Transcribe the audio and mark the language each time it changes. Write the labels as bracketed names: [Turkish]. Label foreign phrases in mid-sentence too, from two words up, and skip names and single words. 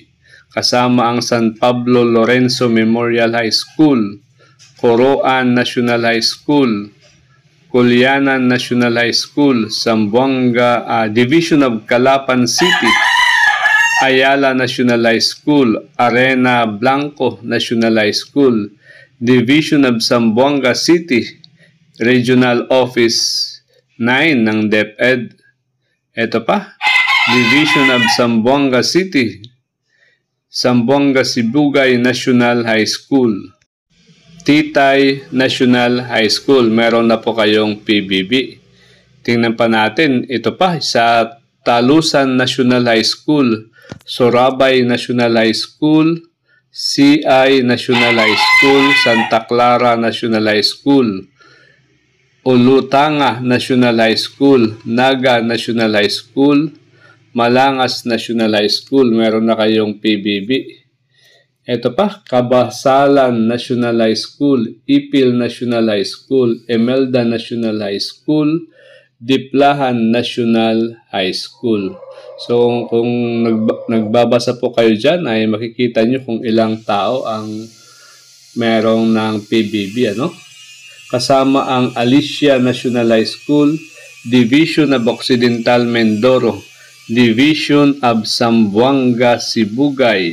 [Filipino] Kasama ang San Pablo Lorenzo Memorial High School, Coroan National High School, Culianan National High School, Zamboanga Division of Calapan City, Ayala National High School, Arena Blanco National High School, Division of Zamboanga City, Regional Office 9 ng DepEd. Ito pa, Division of Zamboanga City, Zamboanga Sibugay National High School, Titay National High School. Meron na po kayong PBB. Tingnan pa natin, ito pa sa Talusan National High School, Sorabay National High School, CI National High School, Santa Clara National High School, Ulutanga National High School, Naga National High School, Malangas National High School, meron na kayong PBB. Ito pa, Kabasalan National High School, Ipil National High School, Emelda National High School, Diplahan National High School. So kung nagbabasa po kayo dyan, ay makikita nyo kung ilang tao ang merong ng PBB, ano? Kasama ang Alicia National High School, Division of Occidental Mindoro, Division of Zamboanga Sibugay.